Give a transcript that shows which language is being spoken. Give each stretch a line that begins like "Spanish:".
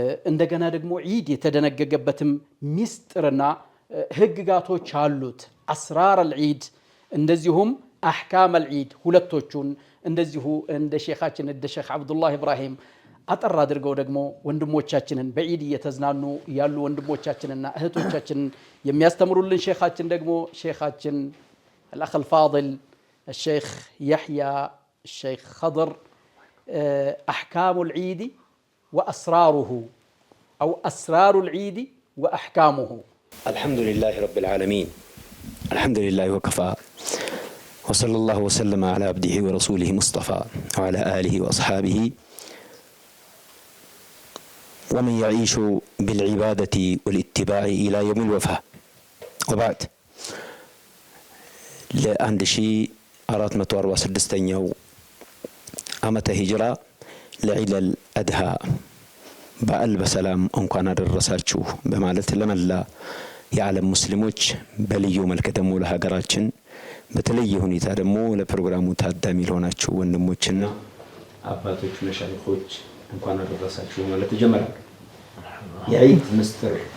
Amharic: እንደገና ደግሞ ዒድ የተደነገገበትም ሚስጥርና ህግጋቶች አሉት። አስራር አልዒድ እንደዚሁም አህካም አልዒድ ሁለቶቹን እንደዚሁ እንደ ሼኻችን እንደ ሼኽ አብዱላህ ኢብራሂም አጠር አድርገው ደግሞ ወንድሞቻችንን በዒድ እየተዝናኑ ያሉ ወንድሞቻችንና እህቶቻችንን የሚያስተምሩልን ሼኻችን ደግሞ ሼኻችን
Arabic: الأخ الفاضل الشيخ يحيى الشيخ خضر أحكام العيد وأسراره أو أسرار العيد وأحكامه. الحمد لله رب العالمين، الحمد لله وكفى، وصلى الله وسلم على عبده ورسوله مصطفى وعلى آله وأصحابه ومن يعيش بالعبادة والاتباع إلى يوم الوفاة. وبعد لأند شيء
Amharic: 446 ዓመተ ሂጅራ ለዒድ አልአድሃ በዓል በሰላም እንኳን አደረሳችሁ በማለት ለመላ የዓለም ሙስሊሞች በልዩ መልክ ደግሞ ለሀገራችን በተለየ ሁኔታ ደግሞ ለፕሮግራሙ ታዳሚ ለሆናችሁ ወንድሞችና አባቶች መሻይኾች እንኳን አደረሳችሁ ማለት ይጀምራል። የዒድ ምስጢር